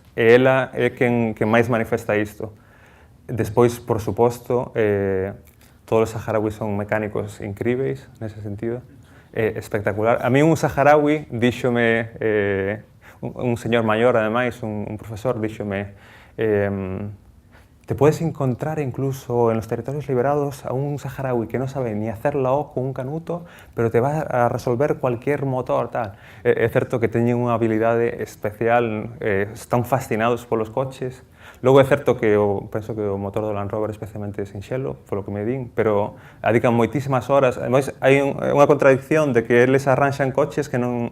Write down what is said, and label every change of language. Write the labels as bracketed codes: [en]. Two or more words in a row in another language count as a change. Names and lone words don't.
[gl] E ela é quen máis manifesta isto. Despois, por suposto, todos os saharauis son mecánicos incríveis nese sentido. Espectacular. A mí un saharaui díxome, un señor maior ademais, un profesor díxome, [es] te puedes encontrar incluso en los territorios liberados a un saharaui que no sabe ni hacer la O con un canuto, pero te va a resolver cualquier motor, tal. [gl] É certo que teñen unha habilidade especial, están fascinados polos coches. Logo é certo que penso que o motor do Land Rover é especialmente sinxelo, polo que me din, pero adican moitísimas horas. Ademais, hai unha contradicción de que eles arranxan coches que non...